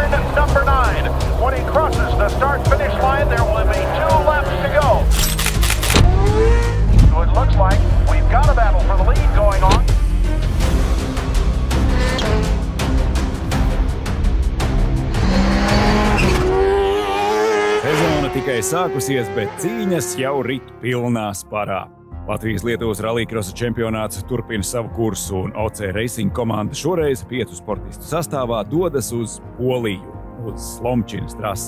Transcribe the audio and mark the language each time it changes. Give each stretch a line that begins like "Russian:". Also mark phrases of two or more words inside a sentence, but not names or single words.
English: number 9. When he crosses the start-finish line, there will be 2 laps to go. So it looks like we've got a battle for the lead going on.
Latvian: Sezona tikai sākusies, bet cīņas jau rit pilnā sparā. Latvijas-Lietuvas rallycrossa čempionāts turpina savu kursu, un OC Racing komanda šoreiz 5 sportistu sastāvā dodas uz Poliju, uz Slomčinas trasi.